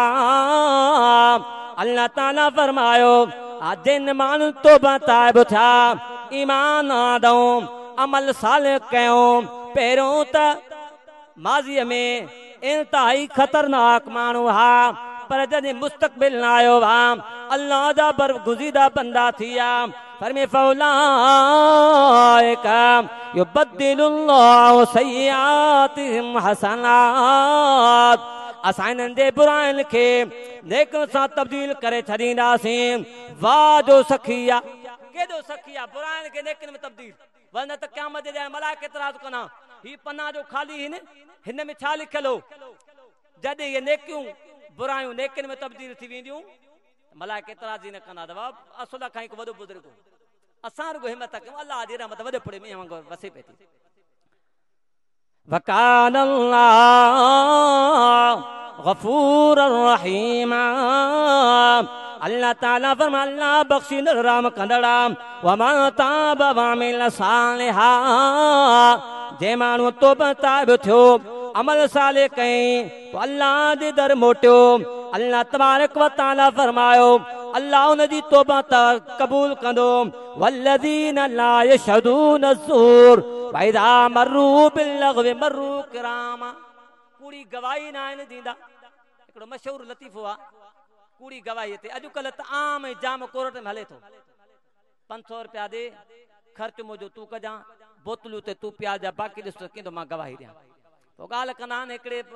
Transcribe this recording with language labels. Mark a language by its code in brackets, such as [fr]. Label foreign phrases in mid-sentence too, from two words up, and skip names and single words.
[sd] अल्लाह ताला फरमायो जिन माण्हू तौबा ताइब थिया ईमान आणऊं अमल सालिह कयूं पहिरियों त माज़ीअ में इंतहाई खतरनाक माण्हू हा पर जॾहिं मुस्तक़बिल न आयो हा अल्लाह जा बरगुज़ीदा बंदा थी विया फरमे [ar] فأولئك يبدل الله سيئاتهم حسنات [sd] असां इन्हनि जे बुराइनि खे नेकनि सां तब्दील करे छॾींदासीं वाह जो सखी आहे केॾो सखी आहे बुराइनि खे नेकनि में तब्दील वरन त क़यामत जे ॾींहुं मलाइका एतिराज़ कना ही पन्ना जो ख़ाली हिन में छा लिखियल हो जॾहिं ये नेकियूं बुरायूं नेकियुनि में तब्दील थी वेंदियूं मलाइका एतिराज़ न कंदा अथव असुल खां हिकु वॾो बुज़ुर्ग असां रुगो हिम्मत कयूं अल्लाह जी रहमत वॾे पुड़े में वांगुरु वसे पई थी [ar] وكان الله غفورا رحيما [sd] अल्लाह ताला फरमा अल्लाह बख्शींदड़ रहम कंदड़ [ar] ومن تاب وعمل صالحا [sd] जे माण्हू तौबा ताइब थियो अमल साले कई तो अल्लाह जे दर मोटियो [ar] الله تبارك وتعالى [sd] फरमायो अल्लाह उन जी तौबा कबूल कंदो [ar] والذين لا يشهدون الزور وإذا مروا باللغو مروا كراما [sd] कूड़ी गवाही न आहिनि ॾींदा हिकिड़ो मशहूरु लतीफ़ो आहे कूड़ी गवाही ते अॼुकल्ह त आम जाम कोर्ट में हले थो 500 रुपया दे ख़र्च मुंहिंजो तूं कजां बोतलूं ते तूं पिया जा बाक़ी ॾिस कंदो मां गवाही ॾियां पोइ ॻाल्हि कंदा आहिनि हिकिड़े